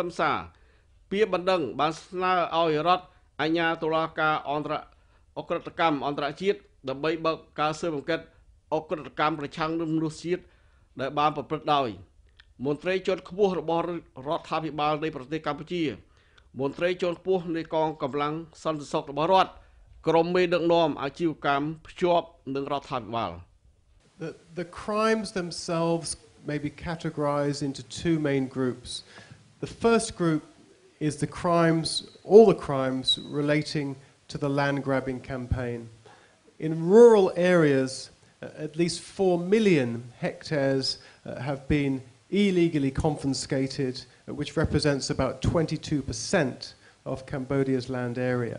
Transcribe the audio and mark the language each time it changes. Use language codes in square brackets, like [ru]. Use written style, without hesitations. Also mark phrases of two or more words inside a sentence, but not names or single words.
[km] មសារពាក្យបណ្ដឹងបានស្នើឲ្យរដ្ឋអាជ្ញាតុលាការអក្រិតកម្មអន្តរជាតិដើម្បីបើកការស៊ើបអង្កេតអក្រិតកម្មប្រឆាំងនឹងមនុស្សជាតិដែលបានប្រព្រឹត្តដោយមន្ត្រីជាន់ខ្ពស់របស់រដ្ឋាភិបាលនៃប្រទេសកម្ពុជាមន្ត្រីជាន់ខ្ពស់នៃកងកម្លាំងសន្តិសុខរបស់រដ្ឋក្រុមមេដឹកនាំអាជីវកម្មភ្ជាប់នឹងរដ្ឋាភិបាល [en] The crimes themselves may be categorized into two main groups. The first group is all the crimes relating to the land grabbing campaign. In rural areas, at least 4 million hectares have been illegally confiscated, which represents about 22% of Cambodia's land area.